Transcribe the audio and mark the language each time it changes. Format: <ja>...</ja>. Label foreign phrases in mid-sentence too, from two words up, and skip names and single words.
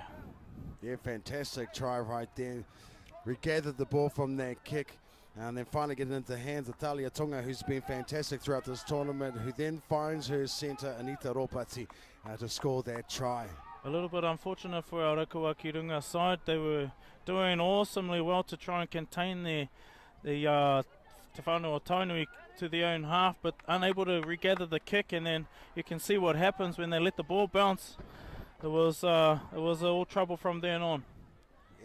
<en>Yeah, fantastic try right there. Regathered the ball from that kick and then finally get it into the hands of Talia Tonga, who's been fantastic throughout this tournament, who then finds her centre, Anita Ropati, to score that try. A little bit unfortunate for our Raukawa ki runga side. They were doing awesomely well to try and contain the Te Whānau o Tainui to their own half, but unable to regather the kick, and then you can see what happens when they let the ball bounce. It was all trouble from then on.</en>